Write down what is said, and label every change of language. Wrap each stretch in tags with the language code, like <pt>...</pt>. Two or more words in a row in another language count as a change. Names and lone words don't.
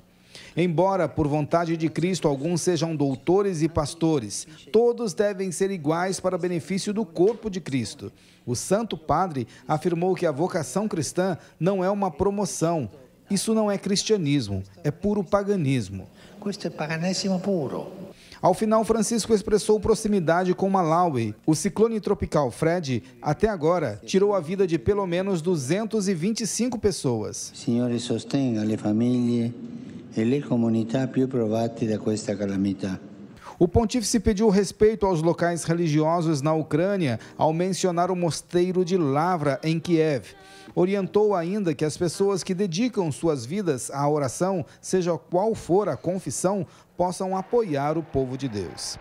<pt>Embora, por vontade de Cristo, alguns sejam doutores e pastores, todos devem ser iguais para o benefício do corpo de Cristo. O Santo Padre afirmou que a vocação cristã não é uma promoção. Isso não é cristianismo, é puro paganismo.</pt> <it>Questo è paganesimo puro.</it> <pt>Ao final, Francisco expressou proximidade com Malawi. O ciclone tropical Fred, até agora, tirou a vida de pelo menos 225 pessoas.</pt> <it>Signore, sostenga le famiglie e le comunità più provate da questa calamità.</it> <pt>O pontífice pediu respeito aos locais religiosos na Ucrânia ao mencionar o mosteiro de Lavra, em Kiev. Orientou ainda que as pessoas que dedicam suas vidas à oração, seja qual for a confissão, possam apoiar o povo de Deus.</pt>